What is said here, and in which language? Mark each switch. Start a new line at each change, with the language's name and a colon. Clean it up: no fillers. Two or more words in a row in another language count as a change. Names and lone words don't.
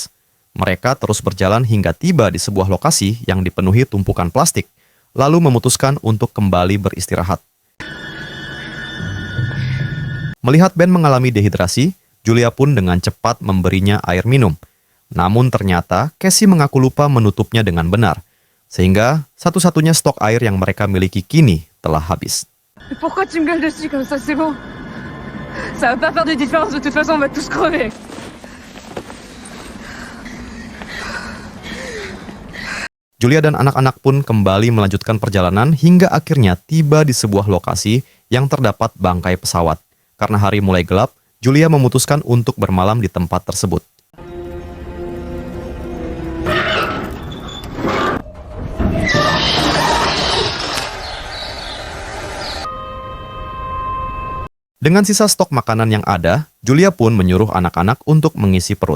Indonesian: Mereka terus berjalan hingga tiba di sebuah lokasi yang dipenuhi tumpukan plastik, lalu memutuskan untuk kembali beristirahat. Melihat Ben mengalami dehidrasi, Julia pun dengan cepat memberinya air minum. Namun ternyata Cassie mengaku lupa menutupnya dengan benar, sehingga satu-satunya stok air yang mereka miliki kini telah habis.
French: Pourquoi tu me gueules dessus comme ça, c'est bon? Ça va pas faire de différence, de toute façon on va tous crever.
Indonesian: Julia dan anak-anak pun kembali melanjutkan perjalanan hingga akhirnya tiba di sebuah lokasi yang terdapat bangkai pesawat. Karena hari mulai gelap, Julia memutuskan untuk bermalam di tempat tersebut. Dengan sisa stok makanan yang ada, Julia pun menyuruh anak-anak untuk mengisi perut.